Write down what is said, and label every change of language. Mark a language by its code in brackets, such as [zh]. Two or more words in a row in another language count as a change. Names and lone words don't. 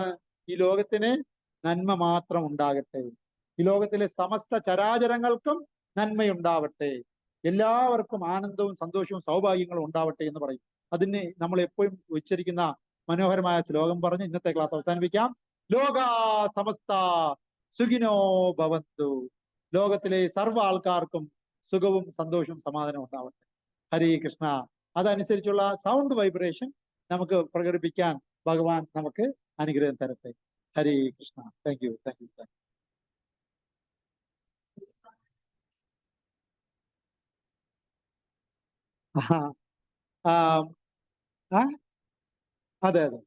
[ml] ഈ ലോകത്തിന് നന്മ മാത്രം ഉണ്ടാകട്ടെ, ഈ ലോകത്തിലെ സമസ്ത ചരാചരങ്ങൾക്കും നന്മയുണ്ടാവട്ടെ, എല്ലാവർക്കും ആനന്ദവും സന്തോഷവും സൗഭാഗ്യങ്ങളും ഉണ്ടാവട്ടെ എന്ന് പറയും. അതിന് നമ്മൾ എപ്പോഴും ഉച്ചരിക്കുന്ന മനോഹരമായ ശ്ലോകം പറഞ്ഞ് ഇന്നത്തെ ക്ലാസ് അവസാനിപ്പിക്കാം. [sa] ലോകാ സമസ്ത സുഖിനോ ഭവന്തു. [ml] ലോകത്തിലെ സർവ്വ ആൾക്കാർക്കും സുഖവും സന്തോഷവും സമാധാനവും ഉണ്ടാവട്ടെ. [sa] ഹരേ കൃഷ്ണ. [ml] അതനുസരിച്ചുള്ള [en] sound vibration [ml] നമുക്ക് പ്രകടിപ്പിക്കാൻ ഭഗവാൻ നമുക്ക് അനുഗ്രഹം തരട്ടെ. [sa] ഹരേ കൃഷ്ണ. [en] thank you. [sa] അതെ.